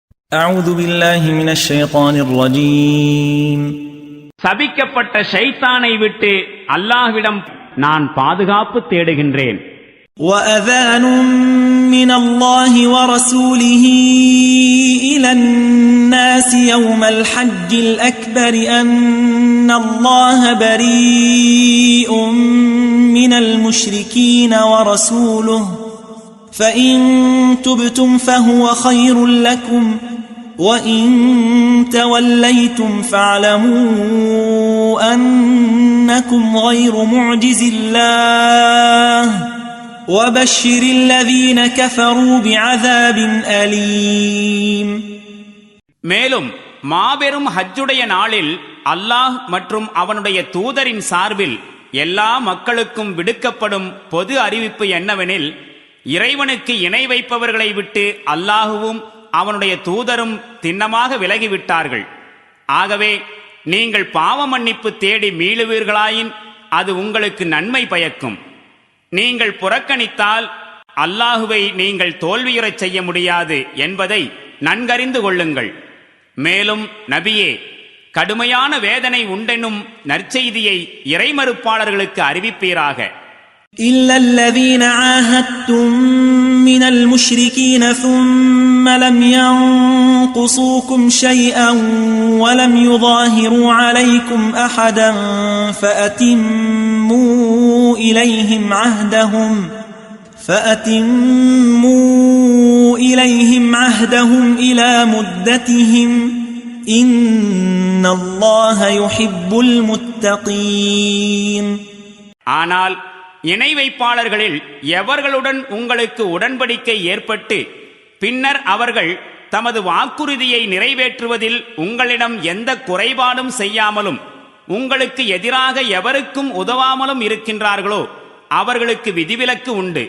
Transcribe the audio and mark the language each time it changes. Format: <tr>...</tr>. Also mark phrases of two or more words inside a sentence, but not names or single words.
<ar>أعوذ بالله من الشيطان الرجيم.</ar> <ta>சபிக்கப்பட்ட ஷைத்தானை விட்டு அல்லாஹ்விடம் நான் பாதுகாப்பு தேடுகின்றேன்.</ta> <ar>وأذان من الله ورسوله إلى الناس يوم الحج الأكبر أن الله بريء من المشركين ورسوله فإن تبتم فهو خير لكم وَإِن تَوَلَّيْتُمْ فَاعْلَمُوا أَنَّكُمْ غَيْرُ مُعْجِزِ اللَّهِ وَبَشِّرِ الَّذِينَ كَفَرُوا بِعَذَابٍ أَلِيمٍ.</ar> <ta>மேலும் மாபெரும் ஹஜ்ஜுடைய நாளில் அல்லாஹ் மற்றும் அவனுடைய தூதரின் சார்பில் எல்லா மக்களுக்கும் விடுக்கப்படும் பொது அறிவிப்பு என்னவெனில், இறைவனுக்கு இணை வைப்பவர்களை விட்டு அல்லாஹுவும் அவனுடைய தூதரும் திண்ணமாக விலகிவிட்டார்கள். ஆகவே நீங்கள் பாவ மன்னிப்பு தேடி மீளுவீர்களாயின் அது உங்களுக்கு நன்மை பயக்கும். நீங்கள் புறக்கணித்தால் அல்லாஹுவை நீங்கள் தோல்வியுறச் செய்ய முடியாது என்பதை நன்கறிந்து கொள்ளுங்கள். மேலும் நபியே, கடுமையான வேதனை உண்டெனும் நற்செய்தியை இறைமறுப்பாளர்களுக்கு அறிவிப்பீராக.</ta> <ar>إلا الذين عاهدتم من المشركين ثم لم ينقصوكم شيئا ولم يظاهروا عليكم أحدا فأتموا إليهم عهدهم إلى مدتهم إن الله يحب المتقين.</ar> <ta>ஆனால் இணை வைப்பாளர்களில் எவர்களுடன் உங்களுக்கு உடன்படிக்கை ஏற்பட்டு பின்னர் அவர்கள் தமது வாக்குறுதியை நிறைவேற்றுவதில் உங்களிடம் எந்த குறைபாடும் செய்யாமலும் உங்களுக்கு எதிராக எவருக்கும் உதவாமலும் இருக்கின்றார்களோ அவர்களுக்கு விதிவிலக்கு உண்டு.</ta>